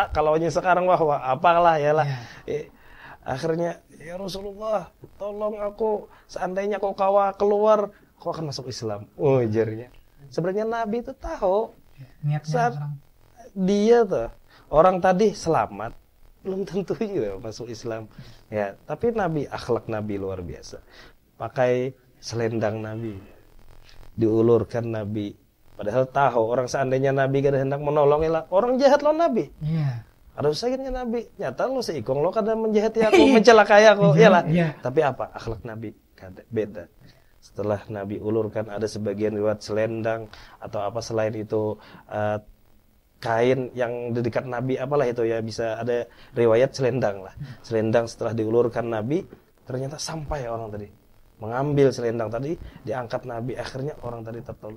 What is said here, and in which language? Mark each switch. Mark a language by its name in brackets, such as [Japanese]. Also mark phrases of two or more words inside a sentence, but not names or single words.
[Indonesian] Kalau sekarang wah apalah ya lah. Akhirnya ya Rasulullah, tolong aku, seandainya kau keluar, kau akan masuk Islam. Ujarnya. Sebenarnya Nabi itu tahu saat dia tuh orang tadi selamat, belum tentu juga masuk Islam. Ya, tapi Nabi, akhlak Nabi luar biasa. Pakai selendang Nabi, diulurkan Nabi, padahal tahu orang seandainya Nabi kada hendak menolong orang jahat lo Nabi. [Banjar] Ada usahanya Nabi, nyata lo seikong lo kada menjahati aku, mencelakai aku, iyalah. [Indonesian] Tapi apa? Akhlak Nabi kada beda. Setelah Nabi ulurkan, ada sebagian riwayat selendang atau apa selain itu kain yang di dekat Nabi, apalah itu ya, bisa ada riwayat selendang lah. Selendang setelah diulurkan Nabi, ternyata sampai orang tadi mengambil selendang tadi, diangkat Nabi, akhirnya orang tadi tertolong.